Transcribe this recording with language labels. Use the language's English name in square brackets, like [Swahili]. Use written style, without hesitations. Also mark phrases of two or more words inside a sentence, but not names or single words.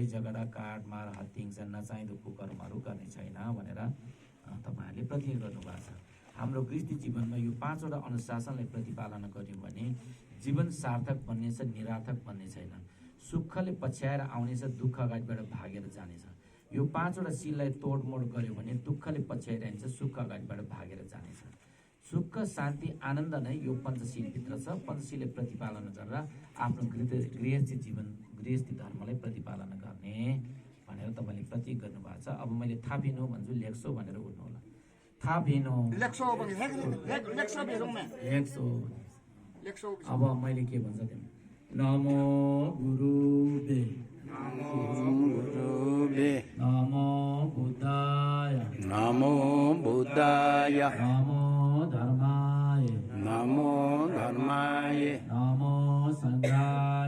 [Nepali] झगडा काटमार हत्तिङसा नचाहिँदो कुकर्महरू गर्ने छैन भनेर तपाईँहरूले प्रतिज्ञा गर्नुभएको छ हाम्रो गृहस्थी जीवनमा यो 5वटा अनुशासनलाई प्रतिपालना गर्यौँ भने जीवन सार्थक बन्नेछ निरार्थक बन्ने छैन सुखले पछ्याएर आउनेछ दुःख अगाडिबाट भागेर जानेछ यो 5वटा शीललाई तोडमोड गर्यो भने दुःखले पछ्याइरहन्छ सुख अगाडिबाट भागेर जानेछ सुख शान्ति आनन्द नै यो पञ्चशीलभित्र छ पञ्चशीलले प्रतिपालना गरेर आफ्नो गृहस्थी धर्मलाई प्रतिपालना गर्ने भनेर तपाईँले प्रतिज्ञा गर्नुभएको छ अब मैले थापिनु भन्छु लेख्सो भनेर उठ्नु होला थापिनु लेख्सो अब मैले के भन्छ [Sanskrit] नमो गुरुबे नमो बुद्धाय नमो बुद्धाय नमो धर्माय नमो धर्माय नमो संघाय